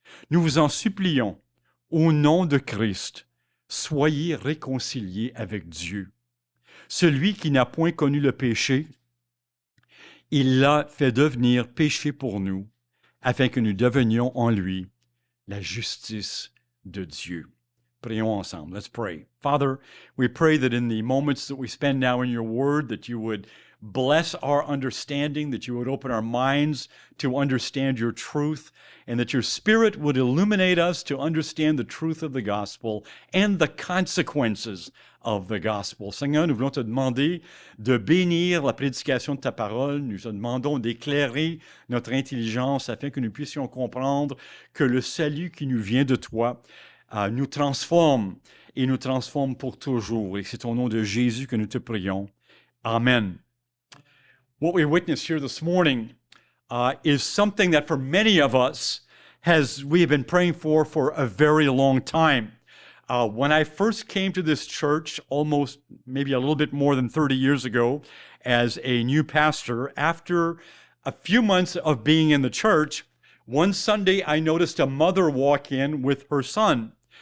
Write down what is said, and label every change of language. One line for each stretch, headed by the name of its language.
French: Nous vous en supplions, au nom de Christ, soyez réconciliés avec Dieu. Celui qui n'a point connu le péché, il l'a fait devenir péché pour nous, afin que nous devenions en lui la justice de Dieu. Prions ensemble.
English: Let's pray. Father, we pray that in the moments that we spend now in your word, that you would bless our understanding, that you would open our minds to understand your truth, and that your Spirit would illuminate us to understand the truth of the gospel and the consequences of the gospel.
French: Seigneur, nous voulons te demander de bénir la prédication de ta parole. Nous te demandons d'éclairer notre intelligence afin que nous puissions comprendre que le salut qui nous vient de toi nous transforme et nous transforme pour toujours. Et c'est au nom de Jésus que nous te prions. Amen.
English: What we witnessed here this morning is something that for many of us we have been praying for a very long time. When I first came to this church, almost maybe a little bit more than 30 years ago, as a new pastor, after a few months of being in the church, one Sunday I noticed a mother walk in with her son.